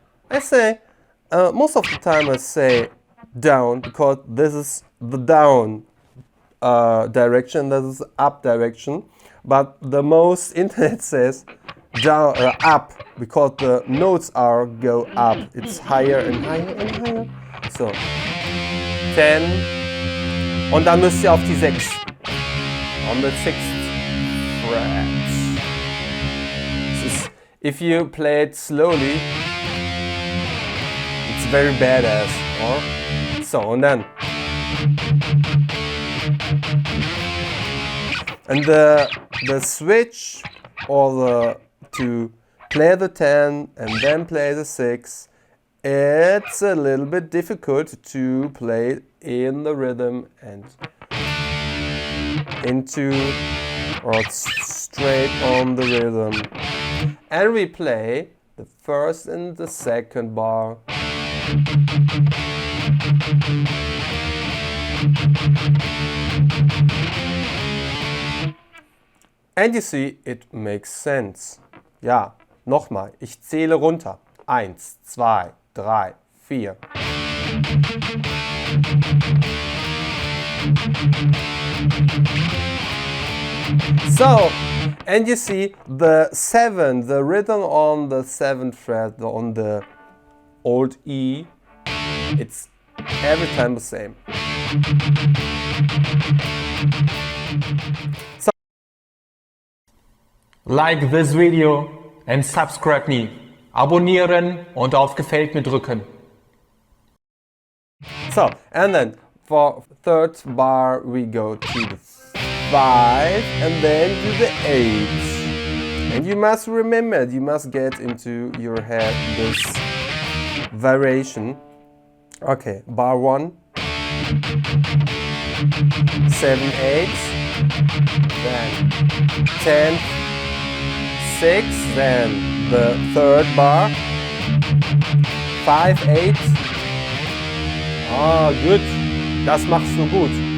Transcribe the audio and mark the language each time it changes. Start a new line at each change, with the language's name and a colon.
English: I say, most of the time I say down because this is the down direction, this is up direction. But the most internet says down up because the notes are go up. It's higher and higher and higher.
German: So 10 und dann müsst ihr auf die 6.
English: On the 6th fret. If you play it slowly, it's very badass.
German: Or so und dann.
English: And the switch or to play the 10 and then play the 6, it's a little bit difficult to play in the rhythm and into or straight on the rhythm. And we play the first and the second bar. And you see, it makes sense.
German: Ja, nochmal, ich zähle runter. 1, 2, 3, 4.
English: So, and you see the 7, the rhythm on the 7th fret, on the old E, it's every time the same. So, like this video and subscribe me.
German: Abonnieren und auf Gefällt mir drücken.
English: So, and then for third bar we go to the 5 and then to the 8. And you must remember, you must get into your head this variation. Okay, bar 1, 7, 8, then 10, 6, then the third bar, 5, 8. Ah, good.
German: Das machst du gut.